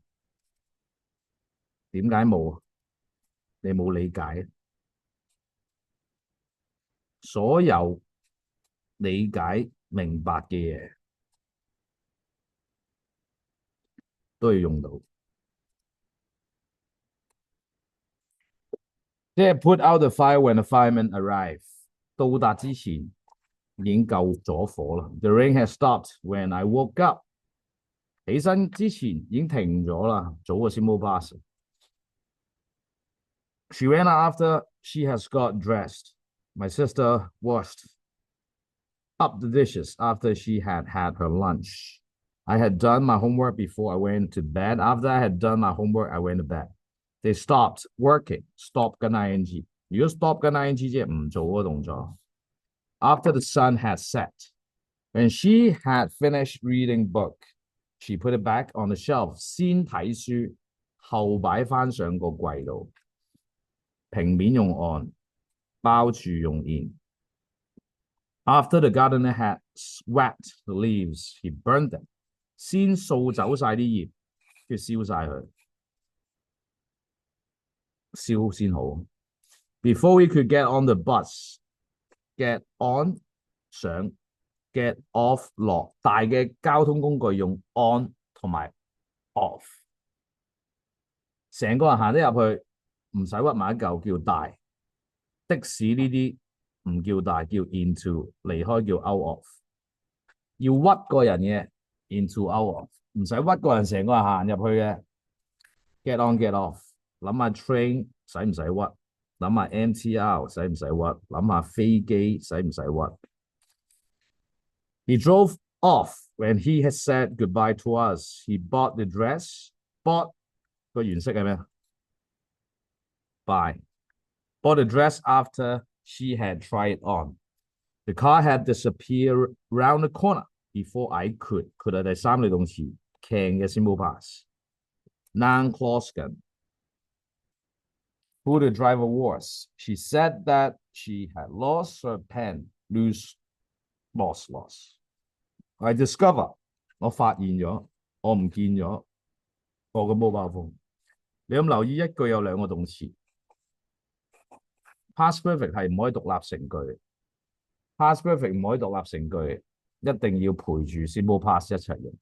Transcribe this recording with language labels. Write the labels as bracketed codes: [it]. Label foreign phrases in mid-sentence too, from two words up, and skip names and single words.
[yue] 點解冇？你冇理解。所有理解明白嘅嘢都要用到。 [en] 即係 put out the fire when the firemen arrive。 [yue] 到達之前已經救咗火啦。 [en] The rain has stopped when I woke up。 [yue] 起身之前已經停咗啦，早過 [en] simple past。She ran out after she has got dressed. My sister washed up the dishes after she had had her lunch. I had done my homework before I went to bed. After I had done my homework, I went to bed. They stopped working. Stop 跟 ing。 [yue] 如果 stop 跟 ing 即係唔做嗰個動作。 [en] After the sun had set, when she had finished reading book, she put it back on the shelf。 [yue] 先睇書，後擺翻上個櫃度。平面用 on，包住用 in。 [en] After the gardener had swept the leaves, he burned them。 [yue] 先掃走晒啲葉，跟住燒晒佢，燒先好。 [en] Before we could get on the bus, get on 上，get off 落。 [yue] 大嘅交通工具用 on 同埋 off。成個人行得入去，唔使屈埋一嚿叫大。的士呢啲唔叫大，叫 into，離開叫 [en] out of。 [yue] 要屈個人嘅 [en] into out of， [yue] 唔使屈個人成個人行入去嘅 [en] get on get off。 [yue] 諗下 train 使唔使屈？諗下 MTR 使唔使屈？諗下飛機使唔使屈 [en] ？He drove off when he had said goodbye to us. He bought the dress. Bought [yue] 個原色係咩 [en] ？Buy。Bought the dress after she had tried it on. The car had disappeared round the corner before I could。 [yue] 佢係第三類動詞 can 嘅 [en] simple past。 Noun clause [yue] 緊。 [en] Who the driver was? She said that she had lost her pen. Lose, lost。I discover， [yue] 我發現咗，我唔見咗我個 [en] mobile phone。 [yue] 你有冇留意一句有兩個動詞？ [en] Past perfect [yue] 係唔可以獨立成句。 [en] Past perfect [yue] 唔可以獨立成句，一定要陪住 [en] simple past [yue] 一齊用。